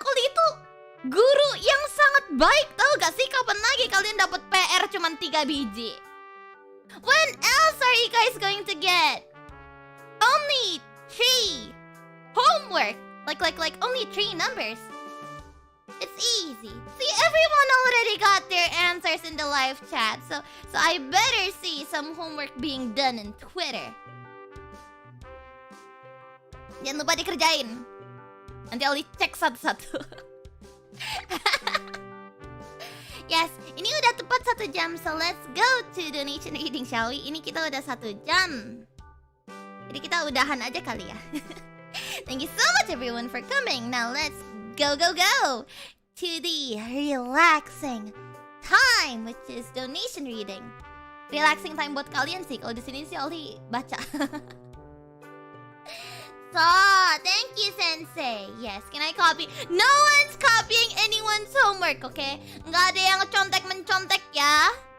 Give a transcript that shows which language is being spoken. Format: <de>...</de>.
<id>Ollie itu guru yang sangat baik. Tahu gak sih kapan lagi kalian dapat PR cuman 3 biji?</id> <en>When else are you guys going to get only 3 homework? Like only 3 numbers. It's easy. See, everyone already got their answers in the live chat. So I better see some homework being done in Twitter.</en> <id>Jangan lupa dikerjain. Nanti Ollie cek satu-satu.</id> <en>Yes,</en> <id>ini udah tepat 1 jam.</id> <en>So let's go to donation reading, shall we?</en> <id>Ini kita udah 1 jam. Jadi kita udahan aja kali ya.</id> <en>Thank you so much everyone for coming. Now let's go to the relaxing time, which is donation reading.</en> <id>Relaxing time buat kalian sih. Kalau di sini sih Ollie baca.</id> <en>So, thank you, Sensei. Yes, can I copy? No one's copying anyone's homework, okay?</en> <id>Nggak ada yang contek-mencontek ya.</id>